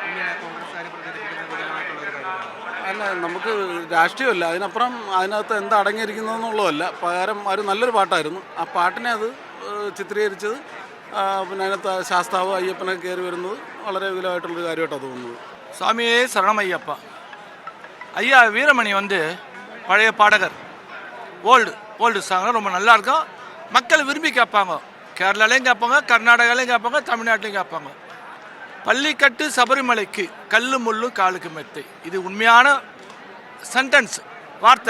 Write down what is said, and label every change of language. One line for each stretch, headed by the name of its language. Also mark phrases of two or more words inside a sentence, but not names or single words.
Malayalam: അല്ല, നമുക്ക് രാഷ്ട്രീയമല്ല, അതിനപ്പുറം അതിനകത്ത് എന്താ അടങ്ങിയിരിക്കുന്നതെന്നുള്ളതല്ല. പകരം ഒരു നല്ലൊരു പാട്ടായിരുന്നു. ആ പാട്ടിനെ അത് ചിത്രീകരിച്ചത്, പിന്നെ അതിനകത്ത് ശാസ്താവ് അയ്യപ്പനെ കയറി വരുന്നത് വളരെ വികലമായിട്ടുള്ളൊരു കാര്യമായിട്ടാണ് തോന്നുന്നത്.
Tamil: சாமியே சரணம் ஐயப்பா. ஐயா வீரமணி பழைய பாடகர்.
English: old song
Tamil: ரொம்ப நல்லா இருக்கும். மக்கள் விரும்பி கேட்பாங்க. கேரளாலையும் கேட்பாங்க, கர்நாடகாலையும் கேட்பாங்க, தமிழ்நாட்டிலையும் கேட்பாங்க. பள்ளிக்கட்டு சபரிமலைக்கு கல்லு முள்ளு காலுக்கு மெத்தை, இது உண்மையான சென்டென்ஸ், வார்த்தை.